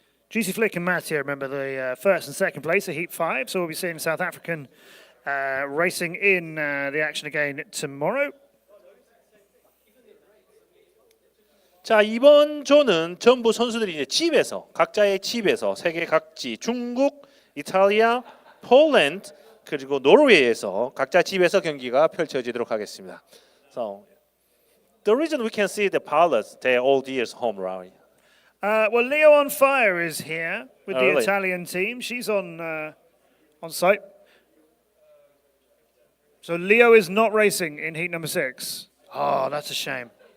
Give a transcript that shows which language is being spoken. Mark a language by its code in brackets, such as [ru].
[en] Juicy Flick and Matteo, remember the first and second place at Heat 5, so we'll be seeing South African racing in the action again tomorrow. [ko] 자, 이번 조는 전부 선수들이 이제 집에서 각자의 집에서 세계 각지, 중국, 이탈리아, 폴란드 그리고 노르웨이에서 각자 집에서 경기가 펼쳐지도록 하겠습니다. [en] So the reason we can see the pilots, they're all years home, right? Well, Leo on Fire is here with the really? Italian team. She's on site. So Leo is not racing in heat number 6. Oh, that's a shame.